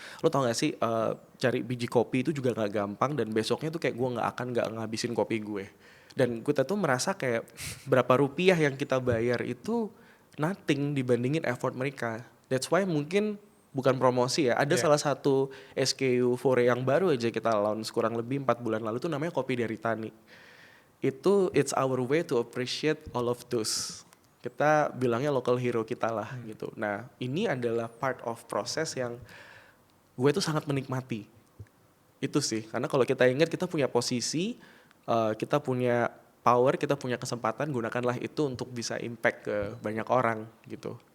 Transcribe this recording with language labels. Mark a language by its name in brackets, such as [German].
[Indonesian] Lo tau gak sih cari biji kopi itu juga nggak gampang, dan besoknya tuh kayak gue nggak ngabisin kopi gue. Dan kita tuh merasa kayak berapa rupiah yang kita bayar itu nothing dibandingin effort mereka. [English] That's why [Indonesian] mungkin bukan promosi ya. Ada salah satu SKU Fore yang baru aja kita launch kurang lebih 4 bulan lalu tuh namanya kopi dari tani. [English] It's our way to appreciate all of those. [Indonesian] Kita bilangnya [English] local hero [Indonesian] kita lah gitu. Nah ini adalah [English] part of [Indonesian] proses yang gue tuh sangat menikmati. Itu sih, karena kalau kita ingat kita punya posisi, kita punya power, kita punya kesempatan, gunakanlah itu untuk bisa impact ke banyak orang gitu.